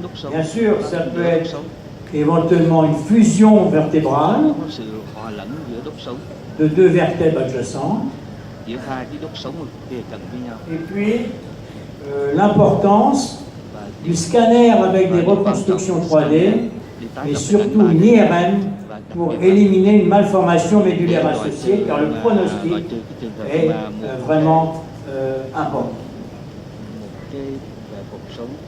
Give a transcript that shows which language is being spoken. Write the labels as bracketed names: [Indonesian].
[French] Bien sûr, ça peut être éventuellement une fusion vertébrale [Vietnamese] có sự hòa lẫn giữa đốt sống, [French] de deux vertèbres adjacentes. [Vietnamese] giữa hai cái đốt sống kề cận với nhau. [French] Et puis, l'importance [Vietnamese] Và [French] du scanner avec des reconstructions 3D et surtout une IRM pour éliminer une malformation médulaire associée, car le pronostic est vraiment important. [Vietnamese] một cái về cuộc sống.